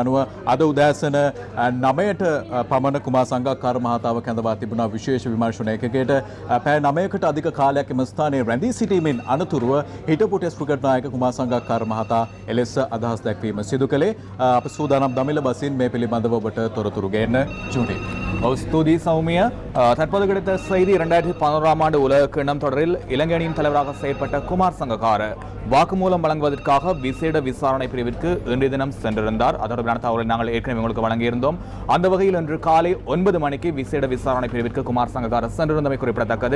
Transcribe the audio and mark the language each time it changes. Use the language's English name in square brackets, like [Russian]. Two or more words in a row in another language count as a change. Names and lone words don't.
[Sinhala] යනුව අද උදෑසන 9ට පමණ කුමාර සංගක්කාර මහතාව කැඳවා තිබුණා විශේෂ විමර්ශන ඒකකයට. පැය 9කට අධික කාලයක් එම ස්ථානයේ රැඳී සිටීමෙන් අනතුරුව හිටපු ටෙස්ට් ක්‍රිකට් නායක කුමාර සංගක්කාර මහතා එලෙස අදහස් දැක්වීම සිදු කළේ. අප සූදානම් දමිළ බසින් මේ පිළිබඳව ඔබට තොරතුරු ගේන්න ජූනි. [Tamil] ஸ்துதி சௌமியா தற்போது கிடைத்த செய்தி 2011ஆம் ஆண்டு உலக கிண்ணம் தொடரில் இலங்கை அணியின் தலைவராக செயற்பட்ட குமார் சங்கக்கார வாக்குமூலம் வழங்குவதற்காக விசேட விசாரணை பிரிவிற்கு இன்றைய தினம் சென்றிருந்தார். அது தொடர்பான தகவலை நாங்கள் ஏற்கனவே உங்களுக்கு வழங்கியிருந்தோம். அந்த வகையில் இன்று காலை 9 மணிக்கு விசேட விசாரணை பிரிவிற்கு குமார் சங்கக்கார சென்றிருந்தமை குறிப்பிடத்தக்கது.